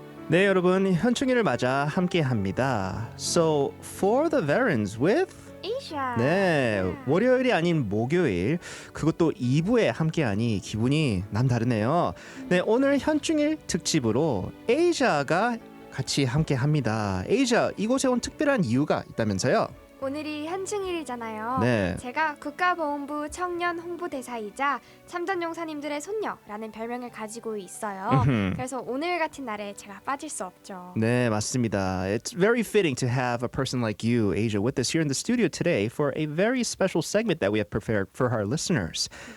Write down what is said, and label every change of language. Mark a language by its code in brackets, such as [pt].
[ko] 네, 여러분 현충일을 맞아 함께합니다. [en] So, for the veterans with Asia. [ko] 네, 월요일이 아닌 목요일 그것도 2부에 함께하니 기분이 남다르네요. 네, 오늘 현충일 특집으로 에이샤가 같이 함께합니다. 에이샤, 이곳에 온 특별한 이유가 있다면서요? 오늘이 현충일이잖아요. 네. 제가 국가보훈부 청년 홍보대사이자 참전용사님들의 손녀라는 별명을 가지고 있어요. 그래서 오늘 같은 날에 제가 빠질 수 없죠. 네, 맞습니다. [en] It's very fitting to have a person like you, Asia, with us here in the studio today for a very special segment that we have prepared for our listeners.